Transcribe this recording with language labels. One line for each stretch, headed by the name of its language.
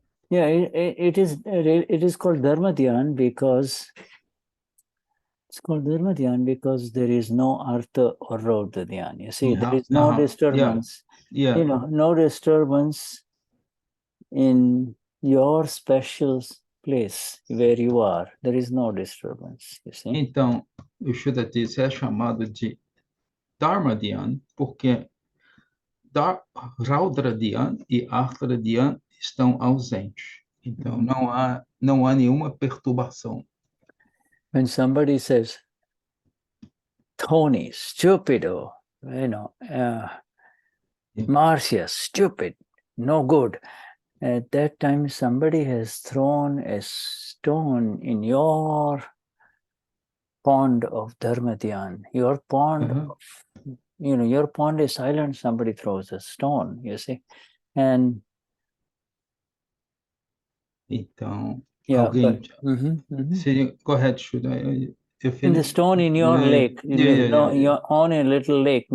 English: Yeah, it is called Dharma Dhyan because it's called Dharma Dhyan because there is no Artha or Raudra Dhyan. You see, there is no disturbance. Yeah. You know, no disturbance in your special place where you are. There is no disturbance, you see.
Portuguese: Então, o Shuddha é chamado de Dharma Dhyan porque Raudra Dhyan e Artha Dhyan estão ausentes. Então, não há nenhuma perturbação.
English: When somebody says, Tony, stupido, you know, Marcia, stupid, no good. At that time, somebody has thrown a stone in your pond of Dharma Dhyan. Your pond, you know, your pond is silent, somebody throws a stone, you see. And
Portuguese: então,
English: yeah,
Portuguese: alguém seria correto, Shuddha.
English: in the stone in your lake, you're on a little lake.